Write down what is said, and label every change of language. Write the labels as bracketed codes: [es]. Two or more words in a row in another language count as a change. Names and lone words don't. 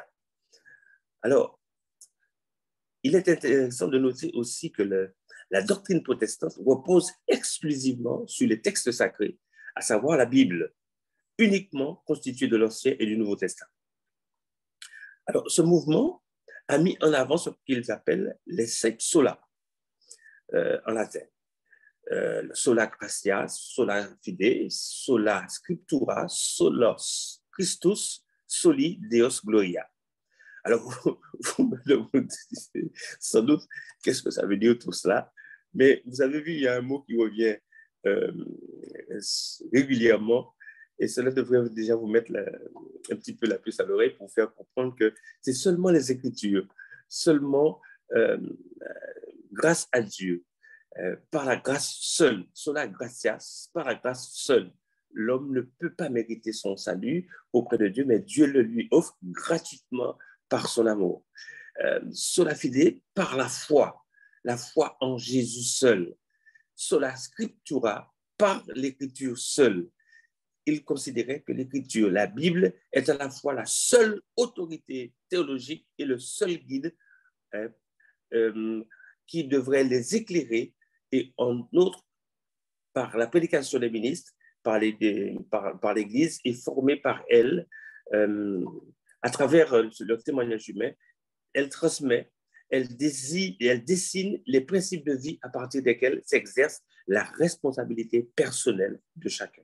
[fr] Alors, il est intéressant de noter aussi que la doctrine protestante repose exclusivement sur les textes sacrés, à savoir la Bible, uniquement constituée de l'Ancien et du Nouveau Testament. Alors, ce mouvement a mis en avant ce qu'ils appellent les 5 sola en latin. [la] Sola gratia, sola fide, sola scriptura, solos Christus, soli Deus gloria. [fr] Alors, vous me demandez sans doute qu'est-ce que ça veut dire tout cela, mais vous avez vu, il y a un mot qui revient régulièrement, et cela devrait déjà vous mettre un petit peu la puce à l'oreille pour faire comprendre que c'est seulement les Écritures, seulement grâce à Dieu, par la grâce seule, [la] sola gratias, [fr] par la grâce seule. L'homme ne peut pas mériter son salut auprès de Dieu, mais Dieu le lui offre gratuitement par son amour. [la] Sola fide, [fr] par la foi en Jésus seul. [la] Sola scriptura, [fr] par l'écriture seule. Il considérait que l'écriture, la Bible, est à la fois la seule autorité théologique et le seul guide qui devrait les éclairer, et en outre, par la prédication des ministres, par l'Église et formée par elle, à travers leur témoignage humain, elle transmet, elle dessine les principes de vie à partir desquels s'exerce la responsabilité personnelle de chacun.